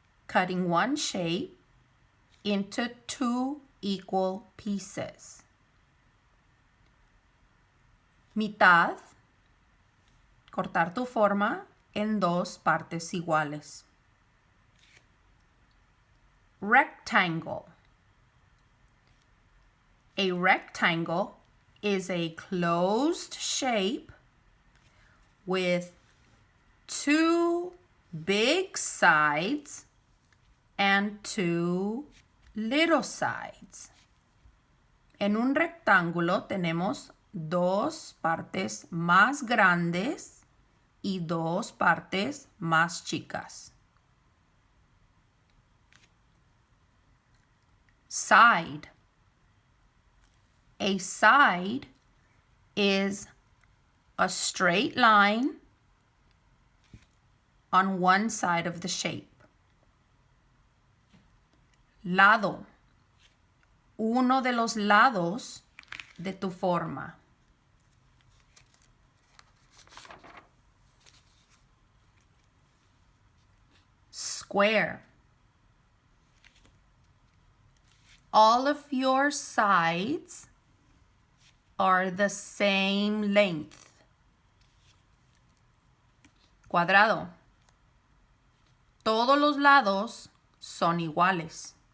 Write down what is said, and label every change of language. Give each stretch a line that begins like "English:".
English: Cutting one shape into 2 equal pieces.
Spanish: Mitad. Cortar tu forma en 2 partes iguales.
English: Rectangle. A rectangle is a closed shape with 2 big sides and 2 little sides.
Spanish: En un rectángulo tenemos 2 partes más grandes y 2 partes más chicas.
English: Side. A side is a straight line on one side of the shape.
Spanish: Lado. Uno de los lados de tu forma.
English: Square. All of your sides are the same length.
Spanish: Cuadrado. Todos los lados son iguales.